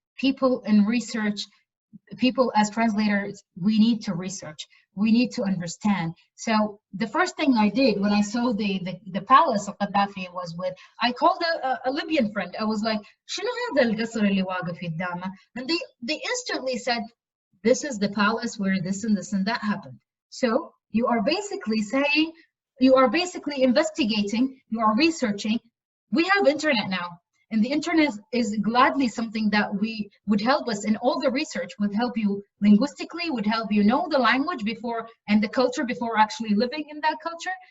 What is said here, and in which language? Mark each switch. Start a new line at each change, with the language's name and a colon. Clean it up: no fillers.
English: People in research, people as translators, we need to research. We need to understand. So the first thing I did when I saw the palace of Gaddafi was I called a Libyan friend. I was like,
Arabic: شنو هذا القصر اللي واقف قدامه?
English: And they instantly said, this is the palace where this and this and that happened. So you are basically saying, you are basically investigating, you are researching. We have internet now. And the internet is gladly something that would help us in all the research, would help you linguistically, would help you know the language before and the culture before actually living in that culture.